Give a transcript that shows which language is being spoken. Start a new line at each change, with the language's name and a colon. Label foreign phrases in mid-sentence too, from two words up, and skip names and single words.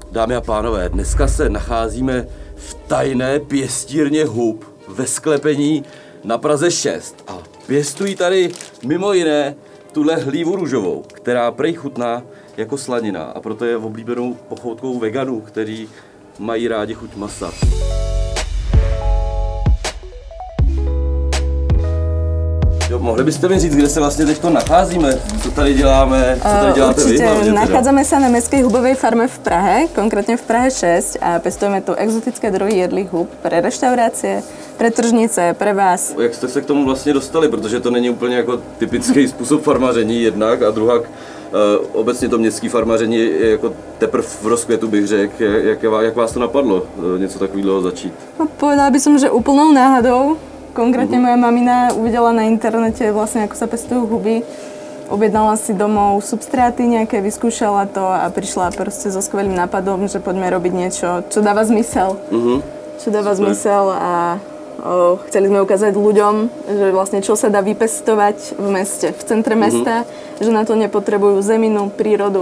Czech: Dámy a pánové, dneska se nacházíme v tajné pěstírně hub ve sklepení na Praze 6 a pěstují tady mimo jiné tuhle hlívu růžovou, která prej chutná jako slanina a proto je oblíbenou pochoutkou veganů, kteří mají rádi chuť masa. Jo, mohli byste mi říct, kde se vlastně teď nacházíme? Co tady děláme? Co tady děláte vy?
Slovak: Určite, nachádzame sa na Mestskej hubovej farme v Prahe, konkrétne v Prahe 6 a pestujeme tu exotické druhy jedlých hub pre reštaurácie, pre tržnice, pre vás.
Czech: Jak jste se k tomu vlastně dostali? Protože to není úplně jako typický způsob farmaření jednak a druhak obecně to městské farmaření je jako teprve v rozkvětu, bych řekl. Jak vás to napadlo něco takového začít? No,
Slovak: povedala by som, že úplnou náhodou. Konkrétne moja mamina uvidela na internete vlastne, ako sa pestujú huby. Objednala si domov substráty nejaké, vyskúšala to a prišla proste so skvelým nápadom, že poďme robiť niečo, čo dáva zmysel. Čo dáva zmysel a chceli sme ukázať ľuďom, že vlastne čo sa dá vypestovať v meste, v centre mesta, že na to nepotrebujú zeminu, prírodu.